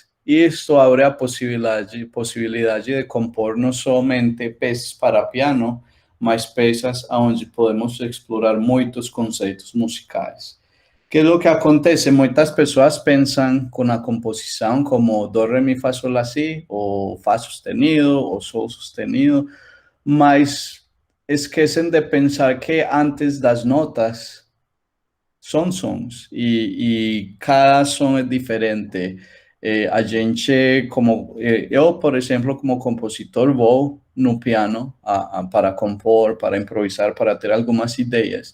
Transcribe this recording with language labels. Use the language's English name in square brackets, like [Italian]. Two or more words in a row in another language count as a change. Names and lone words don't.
[Portuguese] Isto abre a possibilidade de compor não somente peças para piano, mas peças onde podemos explorar muitos conceitos musicais. Que é o que acontece? Muitas pessoas pensam com a composição como do, re, mi, fa, sol, la, si, ou fá sustenido, ou sol sustenido, mas esquecem de pensar que antes das notas são sons e cada som é diferente. A gente, eu, por exemplo, como compositor, vou no piano para compor, para improvisar, para ter algumas ideias.